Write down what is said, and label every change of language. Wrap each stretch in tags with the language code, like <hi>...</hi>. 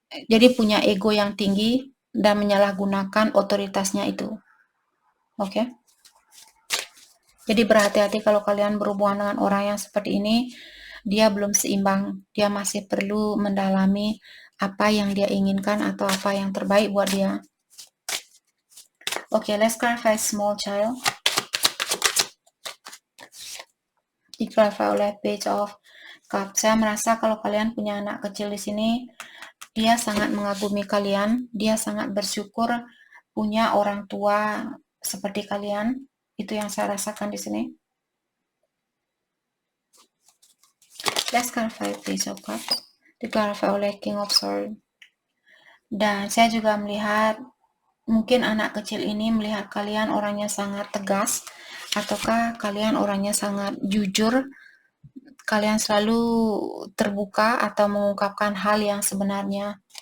<id>Jadi punya ego yang tinggi dan menyalahgunakan otoritasnya itu. Oke. Jadi berhati-hati kalau kalian berhubungan dengan orang yang seperti ini, dia belum seimbang, dia masih perlu mendalami apa yang dia inginkan atau apa yang terbaik buat dia.</id> <en>Oke, let's clarify small child.</en> <id>Di-clarify oleh Page of Cups. Saya merasa kalau kalian punya anak kecil di sini, dia sangat mengagumi kalian, dia sangat bersyukur punya orang tua seperti kalian. Itu yang saya rasakan di sini.</id> <en>Let's clarify Page of Cups.</en> <id>Di-clarify oleh King of Swords. Dan saya juga melihat mungkin anak kecil ini melihat kalian orangnya sangat tegas, ataukah kalian orangnya sangat jujur, kalian selalu terbuka atau mengungkapkan hal yang sebenarnya.</id>